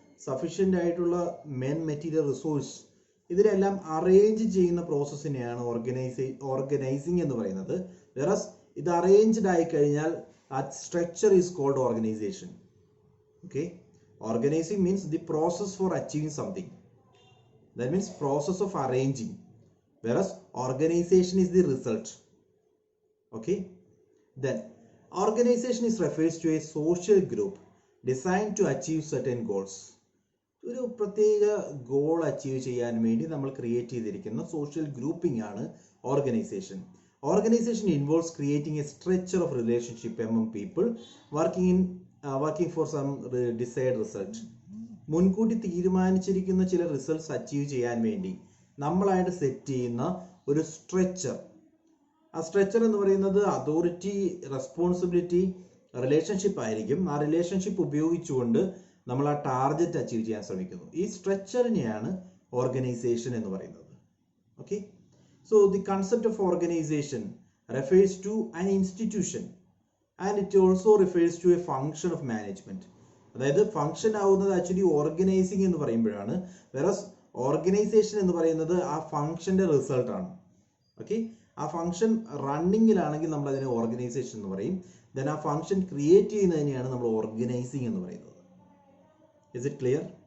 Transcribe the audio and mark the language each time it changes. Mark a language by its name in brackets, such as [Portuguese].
[Malayalam] Sufficient ആയിട്ടുള്ള material resource ഇതിലെല്ലാം arrange ചെയ്യുന്ന പ്രോസസ്സിനെയാണ് ഓർഗനൈസിങ് എന്ന് പറയുന്നത്. വേറസ് ഇത് അറേഞ്ച്ഡ് ആയി കഴിഞ്ഞാൽ ആ [English] Structure is called organization. Okay, organizing means the process for achieving something. That means process of arranging, whereas organization is the result. Okay, then organization is refers to a social group designed to achieve certain goals. [Malayalam] ഒരു പ്രത്യേക goal achieve ചെയ്യാൻ വേണ്ടി നമ്മൾ create ചെയ്തിരിക്കുന്ന social grouping ആണ് organisation. [English] Organization involves creating a structure of relationship among people working for some desired result. [Malayalam] മുൻകൂട്ടി തീരുമാനിച്ചിരിക്കുന്ന ചില results achieve ചെയ്യാൻ വേണ്ടി നമ്മളായിട്ട് സെറ്റ് ചെയ്യുന്ന ഒരു സ്ട്രക്ചർ. ആ സ്ട്രക്ചർ എന്ന് പറയുന്നത് അതോറിറ്റി, റെസ്പോൺസിബിലിറ്റി, റിലേഷൻഷിപ്പ് ആയിരിക്കും. ആ റിലേഷൻഷിപ്പ് ഉപയോഗിച്ചുകൊണ്ട് നമ്മൾ ആ ടാർഗറ്റ് അച്ചീവ് ചെയ്യാൻ ശ്രമിക്കുന്നു. ഈ സ്ട്രക്ചറിനെയാണ് ഓർഗനൈസേഷൻ എന്ന് പറയുന്നത്. [English] Okay, so the concept of organization refers to an institution and it also refers to a function of management. [Malayalam] അതായത് ഫംഗ്ഷൻ ആവുന്നത് ആക്ച്വലി ഓർഗനൈസിങ് എന്ന് പറയുമ്പോഴാണ്. വേറസ് ഓർഗനൈസേഷൻ എന്ന് പറയുന്നത് ആ ഫംഗ്ഷന്റെ റിസൾട്ട് ആണ്. ഓക്കെ, ആ ഫംഗ്ഷൻ റണ്ണിങ്ങിലാണെങ്കിൽ നമ്മൾ അതിനെ ഓർഗനൈസേഷൻ എന്ന് പറയും. ദെൻ ആ ഫംഗ്ഷൻ ക്രിയേറ്റ് ചെയ്യുന്നതിനെയാണ് നമ്മൾ ഓർഗനൈസിങ് എന്ന് പറയുന്നത്. [English] Is it clear?